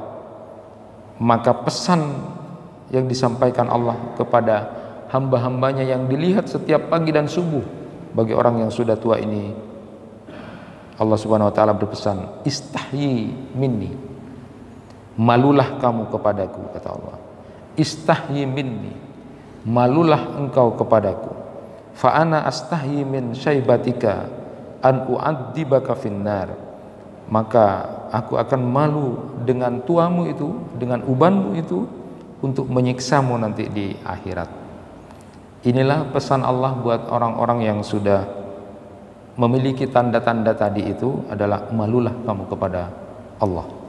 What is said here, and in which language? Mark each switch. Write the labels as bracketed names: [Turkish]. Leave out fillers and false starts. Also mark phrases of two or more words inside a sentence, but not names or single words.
[Indonesian] Maka pesan yang disampaikan Allah kepada hamba-hambanya yang dilihat setiap pagi dan subuh bagi orang yang sudah tua ini, [Arabic] الله سبحانه وتعالى [Indonesian] berpesan, [Arabic] استحي مني, [Indonesian] malulah kamu kepadaku, kata Allah. [Arabic] استحي مني, [Indonesian] malulah engkau kepadaku. [Arabic] فأنا أستحي من شيبتك أن أعذبك في النار, [Indonesian] maka aku akan malu dengan tuamu itu, dengan ubanmu itu, untuk menyiksamu nanti di akhirat. Inilah pesan Allah buat orang-orang yang sudah memiliki tanda-tanda tadi itu, adalah malulah kamu kepada Allah.